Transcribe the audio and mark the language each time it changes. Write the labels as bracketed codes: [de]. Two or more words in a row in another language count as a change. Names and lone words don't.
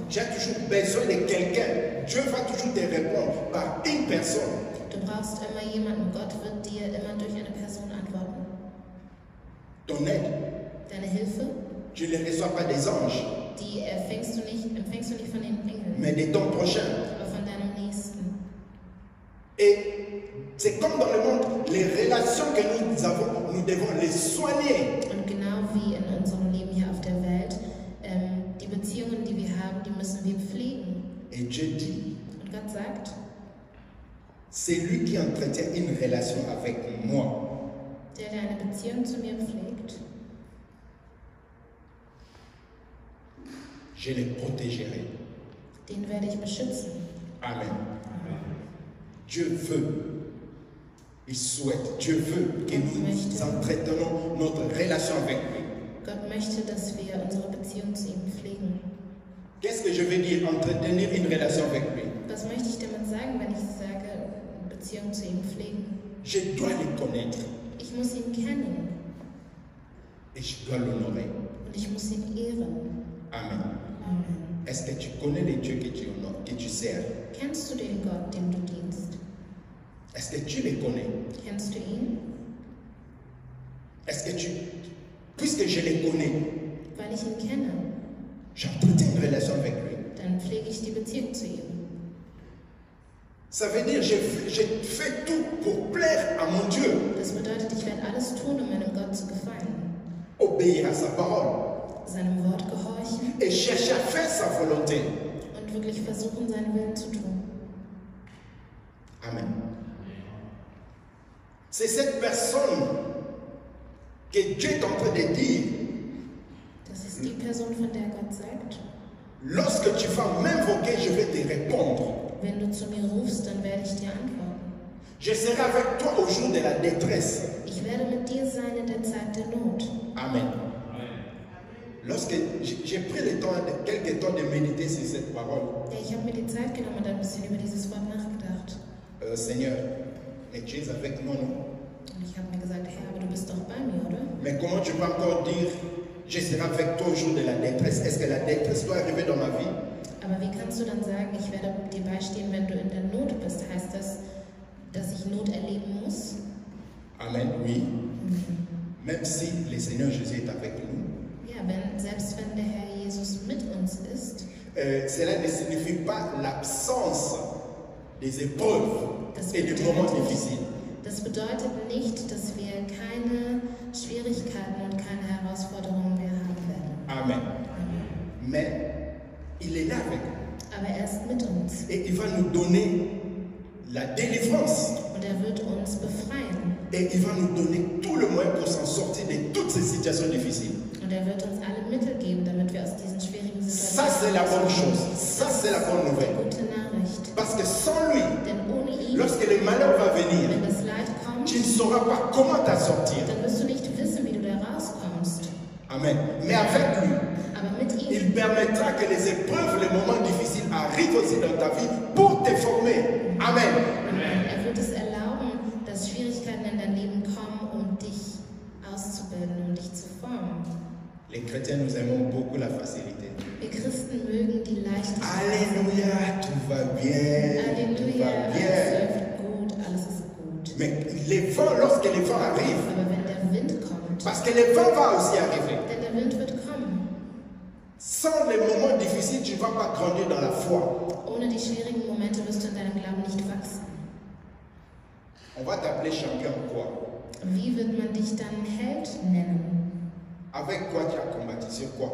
[fr] Tu as toujours besoin de quelqu'un. Dieu va toujours te répondre par une personne. [de] Du brauchst immer jemanden. Gott wird dir immer durch eine Person antworten. [fr] Ton aide, [de] Deine Hilfe, [fr] tu ne les reçois pas des anges, [de] die empfängst du nicht von den Engeln, [fr] mais de ton prochain. [de] aber von deinem Nächsten. [fr] Et c'est comme dans le monde, les relations que nous avons, nous devons les soigner. [de] Und genau wie in unserem Leben hier auf der Welt, die Beziehungen, die wir haben, die müssen wir pflegen. [fr] Et Dieu dit, [de] Und Gott sagt, [fr] c'est lui qui entretient une relation avec moi. [de] der eine Beziehung zu mir pflegt, [fr] Je les protégerai. [de] den werde ich beschützen. [fr] Amen. Dieu veut, il souhaite, Dieu veut que nous entretenons notre relation avec lui. [de] Gott möchte, dass wir unsere Beziehung zu ihm pflegen. [fr] Qu'est-ce que je veux dire, entretenir une relation avec lui? [de] Was möchte ich damit sagen, wenn ich sage, Beziehung zu ihm pflegen? [fr] Je dois le connaître [de] Ich muss ihn kennen [fr] et je dois l'honorer. [de] und ich muss ihn ehren. [fr] Amen. [de] Amen. [fr] Est-ce que tu connais le Dieu que tu honores, que tu sers? [de] Kennst du den Gott, dem du dienst? [fr] Est-ce que tu le connais? [de] Kennst du ihn? [fr] Est-ce que tu... Puisque je le connais, [de] Weil ich ihn kenne, [fr] j'entretiens une relation avec lui. [de] dann pflege ich die Beziehung zu ihm. [fr] Ça veut dire je fais tout pour plaire à mon Dieu, [de] Das bedeutet, ich werde alles tun, um meinem Gott zu gefallen, [fr] obéir à sa parole [de] seinem Wort gehorchen [fr] et chercher à faire sa volonté. [de] und wirklich versuchen, seinen Willen zu tun. [fr] Amen. C'est cette personne que Dieu est en train de dire, [de] Das ist die Person, von der Gott sagt, [fr] lorsque tu vas m'invoquer, je vais te répondre. [de] wenn du zu mir rufst, dann werde ich dir antworten. [fr] Je serai avec toi au jour de la détresse. [de] Ich werde mit dir sein in der Zeit der Not. [fr] Amen. Lorsque j'ai pris le temps, quelques temps de méditer sur cette parole, [de] Ja, ich habe mir die Zeit genommen und ein bisschen über dieses Wort nachgedacht. [fr] Seigneur, mais tu es avec moi, non? [de] Und ich habe mir gesagt, Herr, aber du bist doch bei mir, oder? [fr] Mais comment tu peux encore dire, je serai avec toi au jour de la détresse? Est-ce que la détresse doit arriver dans ma vie? [de] Aber wie kannst du dann sagen, ich werde dir beistehen, wenn du in der Not bist? Heißt das, dass ich Not erleben muss? [fr] Amen, oui. Même si le Seigneur Jésus est avec nous, [de] Ja, selbst wenn der Herr Jesus mit uns ist, [fr] cela ne signifie pas l'absence des épreuves et des moments difficiles. [de] Das bedeutet nicht, dass wir keine Schwierigkeiten und keine Herausforderungen mehr haben werden. [fr] Amen. Mais il est là avec nous. [de] Aber er ist mit uns [fr] Et il va nous donner la délivrance. [de] und er wird uns befreien. [fr] Et il va nous donner tout le moyen pour s'en sortir de toutes ces situations difficiles. [de] Und er wird uns alle Mittel geben, damit wir aus diesen schwierigen [fr] Ça, [de] Situationen [fr] c'est la bonne chose. Ça, c'est la bonne nouvelle. [de] gute Nachricht. [fr] Parce que sans lui, [de] Denn ohne ihn, [fr] lorsque le malheur va venir, [de] wenn das Leid kommt, [fr] tu ne sauras pas comment t'en sortir. [de] dann wirst du nicht wissen, wie du da rauskommst. [fr] Amen. Mais avec lui, [de] Aber mit ihm, [fr] il permettra que les épreuves, les moments difficiles arrivent aussi dans ta vie pour te former. Amen. [de] er wird es erlauben, dass Schwierigkeiten in dein Leben kommen, um dich auszubilden, um dich zu formen. [fr] Les chrétiens, nous aimons beaucoup la facilité. [de] Wir Christen mögen die Leichtigkeit. [fr] Alléluia, tout va bien, tout [de] Halleluja, [fr] va [de] alles [fr] bien. [de] läuft gut, alles ist gut. [fr] Mais les vents, lorsque les vents arrivent, [de] Aber wenn der Wind kommt, [fr] parce que le vent va aussi arriver, [de] denn der Wind wird kommen, [fr] sans les moments difficiles, tu ne vas pas grandir dans la foi. [de] ohne die schwierigen Momente wirst du in deinem Glauben nicht wachsen. [fr] On va t'appeler champion quoi? [de] Wie wird man dich dann Held nennen? [fr] Avec quoi tu as combattu? Sur quoi?